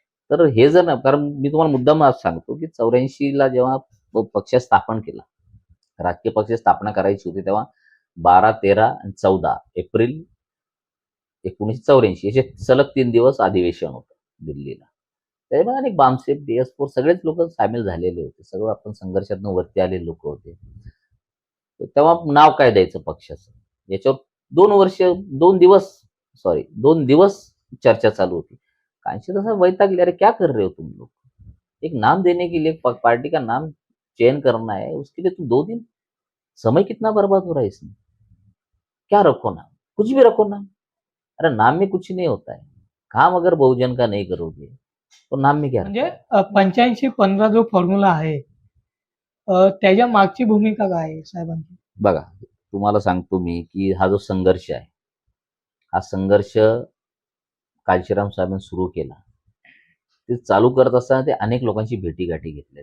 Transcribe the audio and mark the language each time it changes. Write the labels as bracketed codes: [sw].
[mr] तर हे जर ना, कारण मी तुम्हाला मुद्दाम आज सांगतो की 84ला जेव्हा पक्ष स्थापन केला, राजकीय पक्ष स्थापना करायची होती, तेव्हा 12, 13 आणि 14 एप्रिल 1984 याचे सलग 3 दिवस अधिवेशन होतं दिल्लीला. त्याच्यामध्ये अनेक बामसेफ, DS4 सगळेच लोक सामील झालेले होते. सगळं आपण संघर्षातून वरती आलेले लोक होते. तर तेव्हा नाव काय द्यायचं पक्षाचं याच्यावर 2 दिवस चर्चा चालू होती. कांशी तसा वैतागले, [hi] अरे क्या कर रहे हो तुम लोग, एक नाम देने के लिए पार्टी का नाम चयन करना है, उसके लिए तुम 2 दिन समय कितना बर्बाद हो रहा है इसमें, क्या रखो नाम, कुछ भी रखो नाम, अरे नाम में कुछ नहीं होता है, काम अगर बहुजन का नहीं करोगे तो नाम में क्या [mr] म्हणजे [hi] रखा? [mr] 85-15 जो फॉर्म्युला आहे त्याच्या मागची भूमिका काय आहे साहेबांची? बघा, तुम्हाला सांगतो मी की हा जो संघर्ष आहे, हा संघर्ष कांशीराम साहेबांनी सुरू केला. ते चालू करत असताना ते अनेक लोकांची भेटीगाठी घेतल्या.